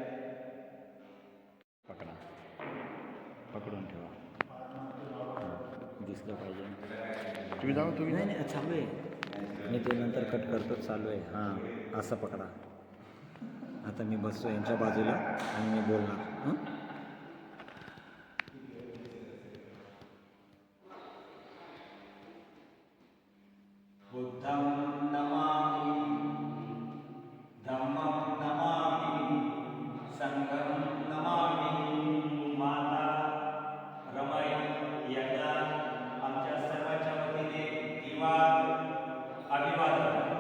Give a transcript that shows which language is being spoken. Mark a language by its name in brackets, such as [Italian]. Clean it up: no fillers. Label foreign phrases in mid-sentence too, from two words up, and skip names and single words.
[Marathi] पकडा, पकडून ठेवा, दिसलं पाहिजे. तुम्ही जाऊ, तुम्ही नाही नाही चालू आहे, मी ते नंतर कट करतो. चालू आहे. हां, असं पकडा. आता मी बसतो यांच्या बाजूला आणि मी बोलणार. हां, [Pali] बुद्धं नमामि, धम्मं नमामि, संघं नमामि. [Marathi] माता रमाई यांना आमच्या सर्वांच्या वतीने अभिवादन.